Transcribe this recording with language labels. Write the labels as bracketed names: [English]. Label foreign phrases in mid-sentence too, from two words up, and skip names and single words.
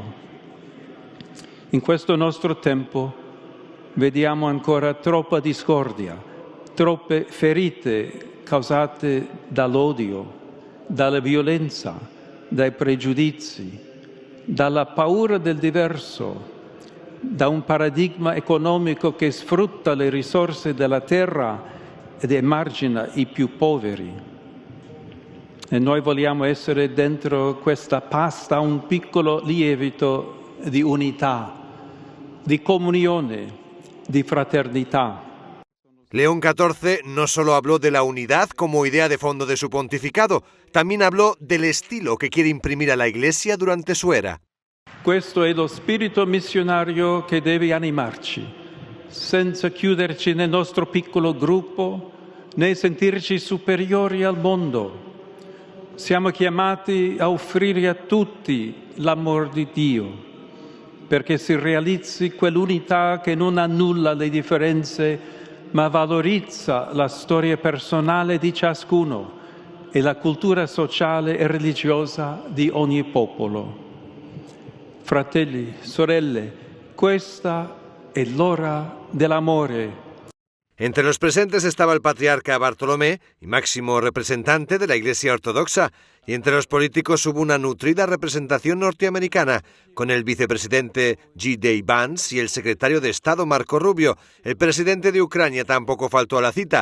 [Italian] In questo nostro tempo vediamo ancora troppa discordia, troppe ferite causate dall'odio, dalla violenza, dai pregiudizi, dalla paura del diverso, da un paradigma economico che sfrutta le risorse della terra ed emargina i più poveri. E noi vogliamo essere dentro questa pasta un piccolo lievito di unità, di comunione, di fraternità. [Spanish] León XIV no solo habló de la unidad como idea de fondo de su pontificado, también habló del estilo que quiere imprimir a la Iglesia durante su era. [Italian] Questo è lo spirito missionario che deve animarci, senza chiuderci nel nostro piccolo gruppo, né sentirci superiori al mondo. Siamo chiamati a offrire a tutti l'amor di Dio, perché si realizzi quell'unità che non annulla le differenze, ma valorizza la storia personale di ciascuno e la cultura sociale e religiosa di ogni popolo. Fratelli, sorelle, questa è l'ora dell'amore. [Spanish] Entre los presentes estaba el patriarca Bartolomé y máximo representante de la Iglesia Ortodoxa, Y entre los políticos hubo una nutrida representación norteamericana, con el vicepresidente J.D. Vance y el secretario de Estado Marco Rubio. El presidente de Ucrania tampoco faltó a la cita.